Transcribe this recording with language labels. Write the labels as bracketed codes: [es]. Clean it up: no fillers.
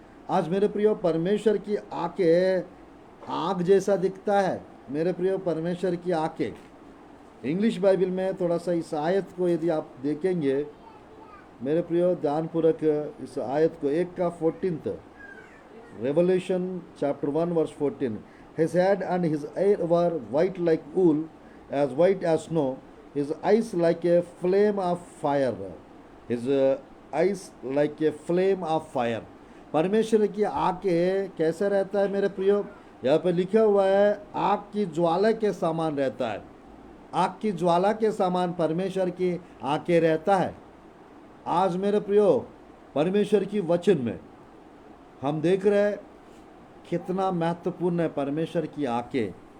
[hi] आज मेरे प्रियो, परमेश्वर की आंखें आग जैसा दिखता है। मेरे प्रियो, परमेश्वर की आंखें, इंग्लिश बाइबल में थोड़ा सा इस आयत को यदि आप देखेंगे मेरे प्रियो ध्यानपूर्वक, इस आयत को 1 का 14, [en] Revelation chapter 1 verse 14। His head and his hair were white like wool, as white as snow, his eyes like a flame of fire, his eyes like a flame of fire। [hi] परमेश्वर की आंखें कैसा रहता है मेरे प्रियो, यहाँ पे लिखा हुआ है आग की ज्वाला के समान रहता है। आग की ज्वाला के समान परमेश्वर की आंखें रहता है। आज मेरे प्रियो, परमेश्वर की वचन में हम देख रहे हैं कितना महत्वपूर्ण है परमेश्वर की आंखें।